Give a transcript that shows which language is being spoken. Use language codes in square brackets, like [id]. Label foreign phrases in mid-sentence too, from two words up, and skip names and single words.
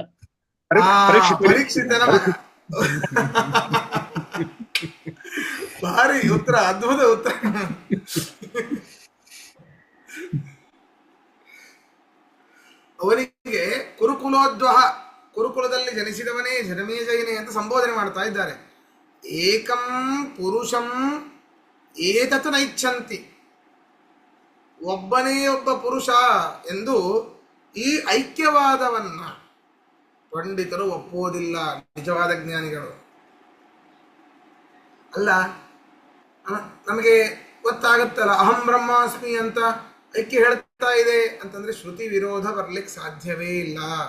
[kn] ಪರೀಕ್ಷಿತನ ಮಗ. ಭಾರಿ ಉತ್ತರ, ಅದ್ಭುತ ಉತ್ತರ. ಅವನಿಗೆ ಕುರುಕುಲೋದ್ವಹ, ಕುರುಕುಲದಲ್ಲಿ ಜನಿಸಿದವನೇ ಜನಮೇಜಯನೇ ಅಂತ ಸಂಬೋಧನೆ ಮಾಡ್ತಾ ಇದ್ದಾರೆ. [sa] ಏಕಂ ಪುರುಷಂ ಏತತ್ ನೈಚ್ಛಂತಿ, [kn] ಒಬ್ಬನೇ ಒಬ್ಬ ಪುರುಷ ಎಂದು ಈ ಐಕ್ಯವಾದವನ್ನ ಪಂಡಿತರು ಒಪ್ಪುವುದಿಲ್ಲ, ನಿಜವಾದ ಜ್ಞಾನಿಗಳು. ಅಲ್ಲ, ನಮಗೆ ಗೊತ್ತಾಗುತ್ತಲ್ಲ, [sa] ಅಹಂ ಬ್ರಹ್ಮಾಸ್ಮಿ [kn] ಅಂತ ಐಕ್ಯ ಹೇಳ್ತಾ ಇದೆ ಅಂತಂದ್ರೆ ಶ್ರುತಿ ವಿರೋಧ ಬರ್ಲಿಕ್ಕೆ ಸಾಧ್ಯವೇ ಇಲ್ಲ.